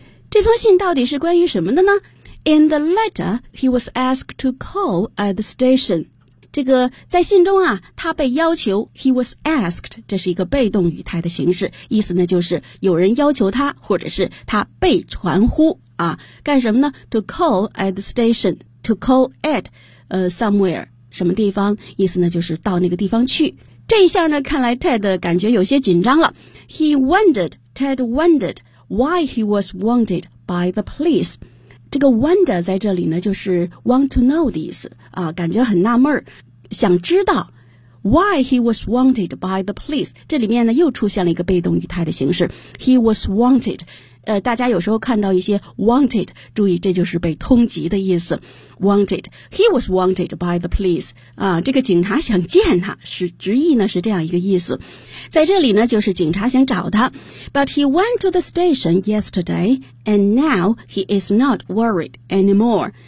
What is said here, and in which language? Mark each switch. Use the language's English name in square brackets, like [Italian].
[Chinese] 这封信到底是关于什么的呢？ [English] In the letter, he was asked to call at the station. [Chinese] 这个在信中啊，他被要求 [English] he was asked, [Chinese] 这是一个被动语态的形式，意思呢就是有人要求他，或者是他被传呼啊，干什么呢？ [English] To call at the station, to call at somewhere. [Chinese] 什么地方，意思呢就是到那个地方去。这一下呢看来 Ted 感觉有些紧张了。 [English] Ted wondered why he was wanted by the police. [Chinese] 这个 wonder 在这里呢就是 [English] want to know [Chinese] 的意思啊，感觉很纳闷，想知道 [English] why he was wanted by the police. [Chinese] 这里面呢又出现了一个被动语态的形式。 [English] He was wanted, [Chinese] 大家有时候看到一些 wanted， 注意这就是被通缉的意思。 Wanted， [English] he was wanted by the police [Chinese] 啊，这个警察想见他，是直译呢是这样一个意思。在这里呢，就是警察想找他。 [English] But he went to the station yesterday, and now he is not worried anymore.